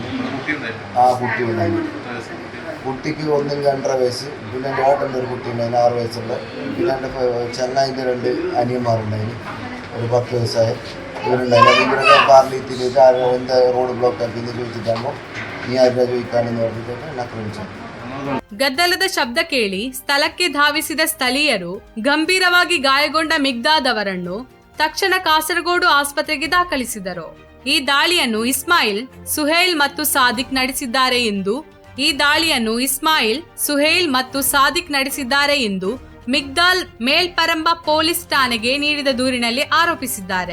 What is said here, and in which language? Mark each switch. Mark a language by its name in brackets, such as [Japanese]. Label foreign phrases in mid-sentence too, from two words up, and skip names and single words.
[Malayalam] ആ കുട്ടി ഉണ്ടായി. കുട്ടിക്ക് 1-2.5 വയസ്സ്. പിന്നെ എൻ്റെ ഏട്ടൻ്റെ ഒരു കുട്ടി ഉണ്ടായിരുന്നു 6 വയസ്സുള്ള. പിന്നെ എൻ്റെ ചെങ്ങായിൻ്റെ 2 അനിയന്മാരുണ്ടായിരുന്നു, ഒരു 10 വയസ്സായ ഇവരുണ്ടായിരുന്നു. അപ്പോൾ ഇവരൊക്കെ പാർലിത്തിലേക്ക് എന്താ റോഡ് ബ്ലോക്ക് ആക്കിയെന്ന് ചോദിച്ചിട്ടാകുമ്പോൾ നീ ആരുടെ ചോദിക്കാനെന്ന് പറഞ്ഞിട്ട് എന്നെ ആക്രമിച്ചു. [Kannada] ಗದ್ದಲದ ಶಬ್ದ ಕೇಳಿ ಸ್ಥಳಕ್ಕೆ ಧಾವಿಸಿದ ಸ್ಥಳೀಯರು ಗಂಭೀರವಾಗಿ ಗಾಯಗೊಂಡ ಮಿಗ್ದಾದ್ ಅವರನ್ನು ತಕ್ಷಣ ಕಾಸರಗೋಡು ಆಸ್ಪತ್ರೆಗೆ ದಾಖಲಿಸಿದರು. ಈ ದಾಳಿಯನ್ನು ಇಸ್ಮಾಯಿಲ್, ಸುಹೇಲ್ ಮತ್ತು ಸಾದಿಕ್ ನಡೆಸಿದ್ದಾರೆ ಎಂದು ಮಿಗ್ದಾಲ್ ಮೇಲ್ಪರಂಬ ಪೊಲೀಸ್ ಠಾಣೆಗೆ ನೀಡಿದ ದೂರಿನಲ್ಲಿ ಆರೋಪಿಸಿದ್ದಾರೆ.